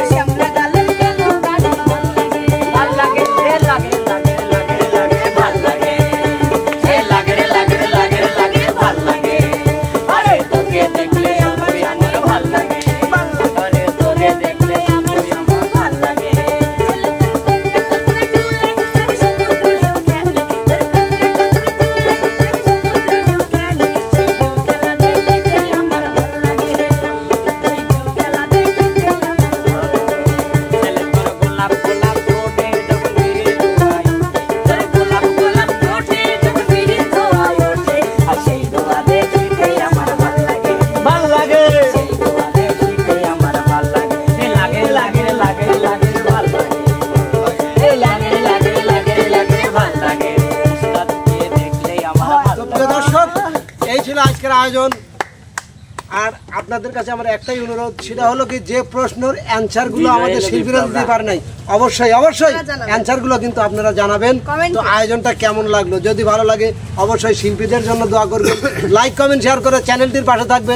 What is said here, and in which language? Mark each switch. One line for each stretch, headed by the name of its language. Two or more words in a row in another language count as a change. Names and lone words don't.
Bangla: ভাল লাগে। লাগে লাগে লাগে লাগে ভাল লাগে। লাগে লাগে লাগে লাগে ভাল লাগে। আরে তোকে দেখলে আমার ভাল লাগে। আরে তোকে দেখলে আমার ভাল লাগে। ছেলে তোর গোলাপ গোলাপ ঠোঁটে যখন বিড়ি ধোঁয়ায়, তোর গোলাপ গোলাপ ঠোঁটে যখন বিড়ি ধোঁয়ায় ওঠে, আর সেই ধোঁয়া দেখিতে আমার ভাল লাগে। ভাল লাগে। সেই ধোঁয়া দেখিতে আমার ভাল লাগে। এ লাগে লাগে লাগে লাগে ভাল লাগে। এ লাগে লাগে লাগে লাগে ভাল লাগে। উস্তাদকে দেখলেই আমার ভাল তো লাগে। প্রিয় দর্শক, এই ছিল আজকের আয়োজন। আর আপনাদের কাছে আমার একটাই অনুরোধ, সেটা হলো কি, যে প্রশ্নের অ্যান্সার গুলো আমাদের শিল্পীরা দিতে পারে নাই, অবশ্যই অবশ্যই অ্যান্সার গুলো কিন্তু আপনারা জানাবেন। তো আয়োজনটা কেমন লাগলো, যদি ভালো লাগে অবশ্যই শিল্পীদের জন্য দোয়া করবেন,
English: like comment share
Bangla: করে চ্যানেলটির পাশে থাকবেন।